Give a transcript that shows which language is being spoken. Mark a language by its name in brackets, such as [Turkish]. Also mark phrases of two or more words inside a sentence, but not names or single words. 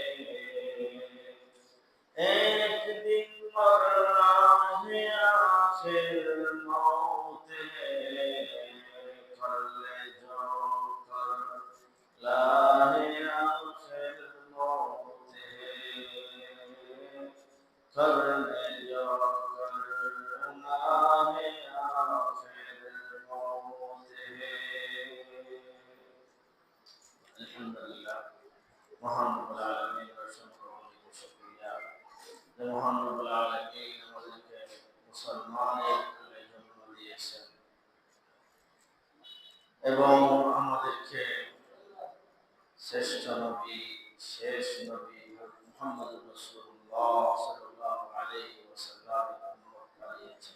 [Urdu] ایک دن مرنا ہے آخر موت ہے کر لے جو کر لاہے آخر موت ہے کر لے جو کرنا ہے آخر موت ہے. [Bangla] الحمدللہ মহান রব্বুল আলামিনের অসংখ্য শুকরিয়া যে মহান রব্বুল আলামিন আমাদেরকে মুসলমানের কুলে জন্ম দিয়েছেন এবং আমাদেরকে শ্রেষ্ঠ নবী শেষ নবী মুহাম্মদ রাসূলুল্লাহ [Arabic] صلى الله عليه وسلم [Bangla] বানিয়েছেন।